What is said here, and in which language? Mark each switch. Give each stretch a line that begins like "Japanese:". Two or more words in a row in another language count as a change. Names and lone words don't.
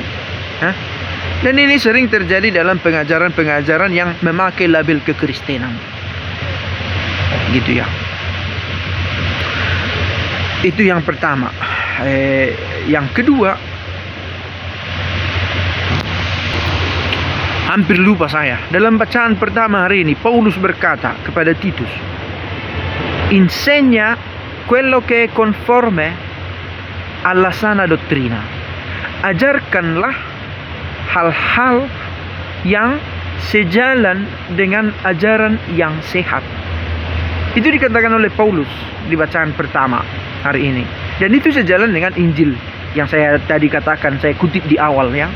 Indonesian: Dan ini sering terjadi dalam pengajaran-pengajaran yang memakai label kekristenan, gitu ya. Itu yang pertama. Yang kedua, hampir lupa saya. Dalam bacaan pertama hari ini, Paulus berkata kepada Titus,
Italian: insegna quello che è conforme alla sana dottrina.
Indonesian: Ajarkanlah hal-hal yang sejalan dengan ajaran yang sehat. Itu dikatakan oleh Paulus di bacaan pertama hari ini. Dan itu sejalan dengan Injil yang saya tadi katakan, saya kutip di awal ya.